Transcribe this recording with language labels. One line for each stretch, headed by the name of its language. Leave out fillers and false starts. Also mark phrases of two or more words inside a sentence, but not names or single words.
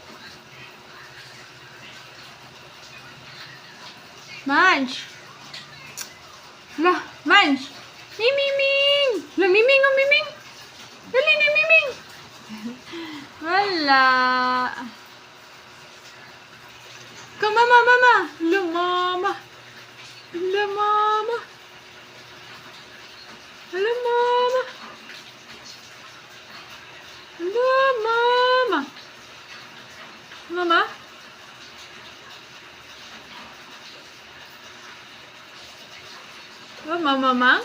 Filipino: Munch! Lah, Munch! Miming! Lah, Miming, oh, Miming! Dali na, Miming! Wala. Ka, mama! Lo, mama! Lo, mama! Hello, mama! Hello, mama! Mama? Oh, mama, mama?